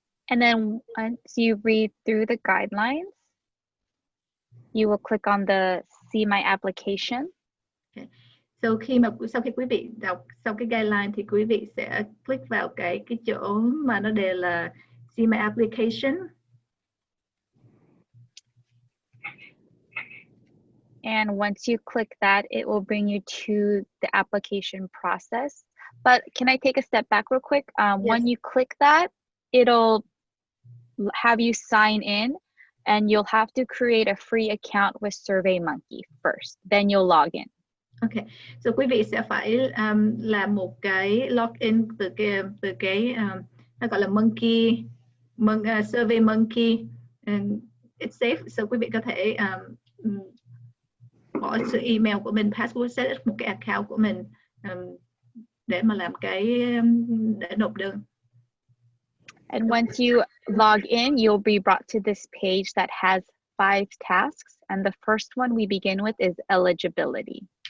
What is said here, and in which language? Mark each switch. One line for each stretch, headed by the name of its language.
English: And then once you read through the guidelines, you will click on the See My Application. Okay.
Vietnamese: Sau khi quý vị đọc xong cái guideline thì quý vị sẽ click vào cái chỗ mà nó đề là See My Application.
English: And once you click that, it will bring you to the application process. But can I take a step back real quick? Yes. When you click that, it'll have you sign in, and you'll have to create a free account with SurveyMonkey first. Then you'll log in.
Vietnamese: Ok, so quý vị sẽ phải làm một cái login từ cái nó gọi là Monkey, SurveyMonkey.
English: It's safe,
Vietnamese: so quý vị có thể bỏ sự email của mình, password, set up một cái account của mình để mà làm để nộp đơn.
English: And once you log in, you'll be brought to this page that has 5 tasks. And the first one we begin with is eligibility.